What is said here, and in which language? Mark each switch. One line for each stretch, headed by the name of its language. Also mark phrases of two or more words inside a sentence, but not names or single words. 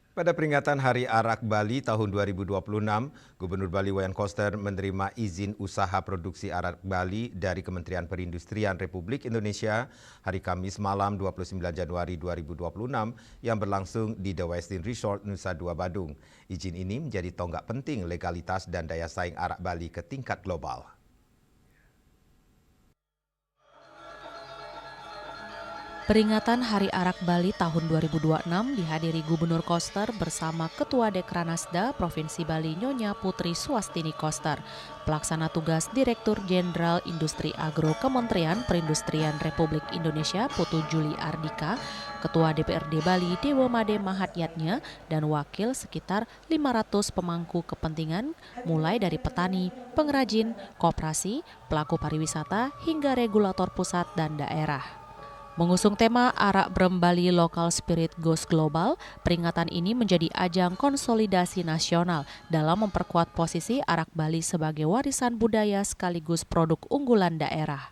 Indonesian: Pada peringatan Hari Arak Bali tahun 2026, Gubernur Bali Wayan Koster menerima izin usaha produksi arak Bali dari Kementerian Perindustrian Republik Indonesia hari Kamis malam 29 Januari 2026 yang berlangsung di The Westin Resort Nusa Dua Badung. Izin ini menjadi tonggak penting legalitas dan daya saing arak Bali ke tingkat global. Peringatan Hari Arak Bali tahun 2026 dihadiri Gubernur Koster bersama Ketua Dekranasda Provinsi Bali Nyonya Putri Suwastini Koster, Pelaksana Tugas Direktur Jenderal Industri Agro Kementerian Perindustrian Republik Indonesia Putu Juli Ardika, Ketua DPRD Bali Dewa Made Mahatyatnya, dan wakil sekitar 500 pemangku kepentingan mulai dari petani, pengrajin, koperasi, pelaku pariwisata, hingga regulator pusat dan daerah. Mengusung tema Arak Brem Bali Local Spirit Goes Global, peringatan ini menjadi ajang konsolidasi nasional dalam memperkuat posisi arak Bali sebagai warisan budaya sekaligus produk unggulan daerah.